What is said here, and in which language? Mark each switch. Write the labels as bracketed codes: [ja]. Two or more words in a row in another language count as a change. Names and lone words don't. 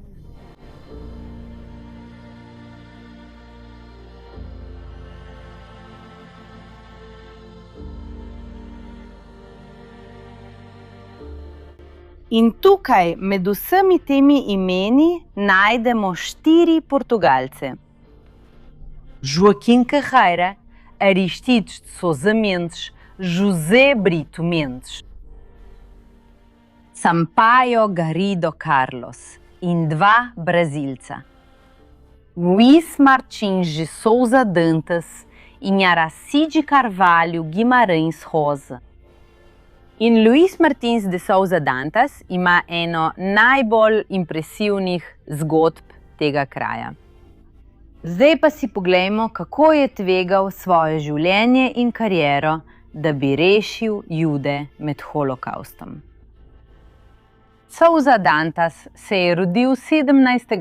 [sl] In tukaj med vsemi temi imeni najdemo 4 Portugalce. Joaquim Carreira, Aristides Sousa Mendes, José Brito Mendes, Sampaio Garrido Carlos in 2 Brazilca. Luís Martins de Souza Dantas in Aracide Carvalho Guimarães Rosa. In Luís Martins de Souza Dantas ima eno najbolj impresivnih zgodb tega kraja. Zdaj pa si poglejmo, kako je tvegal svoje življenje in kariero, da bi rešil Jude med holokaustom. Souza Dantas se je rodil 17.